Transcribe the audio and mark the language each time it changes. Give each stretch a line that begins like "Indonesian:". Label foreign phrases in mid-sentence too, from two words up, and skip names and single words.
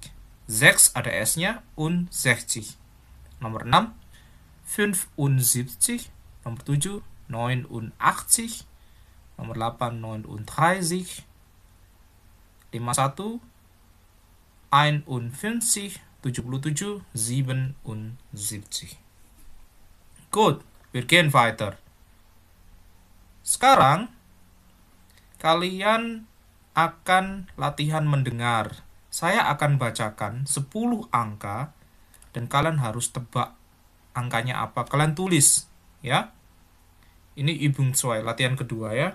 Indonesian: 6 ada S-nya, 60. Nomor 6, 75. Nomor 7, 89. Nomor 8, 39. 51, 51, 77, 77.
German: Good, wir gehen weiter.
Indonesian: Sekarang, kalian akan latihan mendengar. Saya akan bacakan 10 angka, dan kalian harus tebak angkanya apa. Kalian tulis, ya. Ini Übung 2, latihan kedua ya.